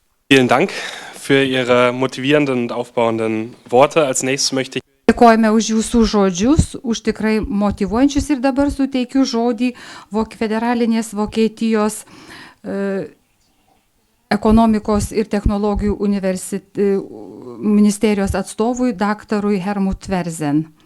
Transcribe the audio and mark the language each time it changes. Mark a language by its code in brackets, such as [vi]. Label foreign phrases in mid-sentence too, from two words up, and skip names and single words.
[de] Vielen Dank für Ihre motivierenden und aufbauenden Worte. Als nächstes möchte ich [lt] Dėkojame už jūsų žodžius, už tikrai motyvuojančius ir dabar suteikiu žodį federalinės Vokietijos ekonomikos ir technologijų ministerijos atstovui daktarui Helmut Verzen.